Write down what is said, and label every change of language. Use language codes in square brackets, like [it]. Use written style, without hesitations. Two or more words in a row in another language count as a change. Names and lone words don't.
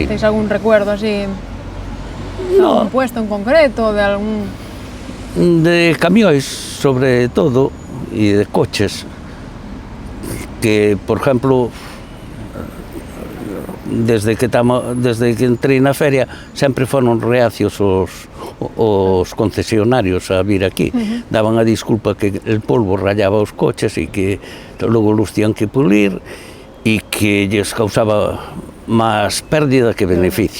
[es] ¿Tenéis algún recuerdo así? No. ¿Algún puesto en concreto? ¿De algún...? De camiones, sobre todo, y de coches. [gl] Que, [es] por ejemplo, [gl] desde que entrei na feria sempre foron reacios os concesionarios a vir aquí. Daban a disculpa que [es] el polvo rayaba [gl] os coches e que logo los tían que pulir e que lles causaba máis pérdida que beneficio.